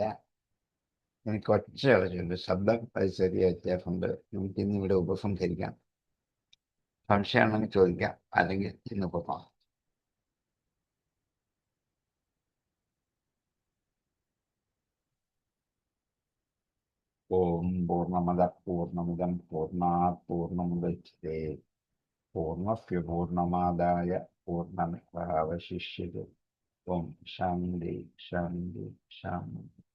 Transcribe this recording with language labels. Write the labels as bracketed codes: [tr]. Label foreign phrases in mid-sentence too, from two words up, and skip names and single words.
[ml] എനിക്ക് ഒച്ച അടച്ചുണ്ട്, ശബ്ദം അത് ചെറിയ വ്യത്യാസമുണ്ട്. നമുക്കിന്ന് ഇവിടെ ഉപസംഹരിക്കാം. സംശയമാണെങ്കിൽ ചോദിക്കാം, അല്ലെങ്കിൽ ഇന്ന് പോകാം. [sa] ഓം പൂർണ്ണമദ പൂർണ്ണമിദം പൂർണ്ണാത് പൂർണ്ണമുദച്യത്തെ പൂർണ്ണസ്യ പൂർണ്ണമാദായ പൂർണ്ണമേവാവശിഷ്യത്തെ. ഓം ശാന്തി ശാന്തി ശാന്തി.